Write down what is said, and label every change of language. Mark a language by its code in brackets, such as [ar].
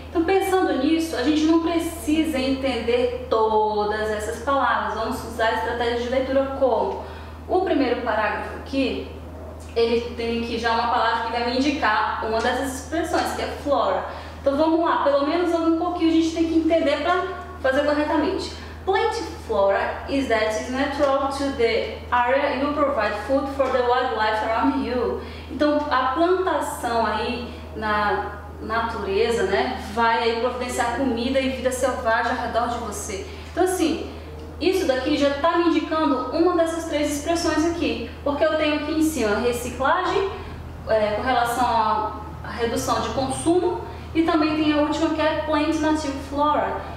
[pt] Então, pensando nisso, a gente não precisa entender todas essas palavras. Vamos usar a estratégia de leitura como? O primeiro parágrafo aqui, ele tem aqui já uma palavra que vai me indicar uma dessas expressões, que é flora. Então, vamos lá, pelo menos um pouquinho a gente tem que entender para fazer corretamente. [en] Plant flora is that is natural to the area you provide food for the wildlife around you. [pt] Então a plantação aí na natureza, né, vai aí providenciar comida e vida selvagem ao redor de você. Então assim, isso daqui já está me indicando uma dessas três expressões aqui, porque eu tenho aqui em cima reciclagem com relação à redução de consumo e também tem a última que é [en] plant native flora.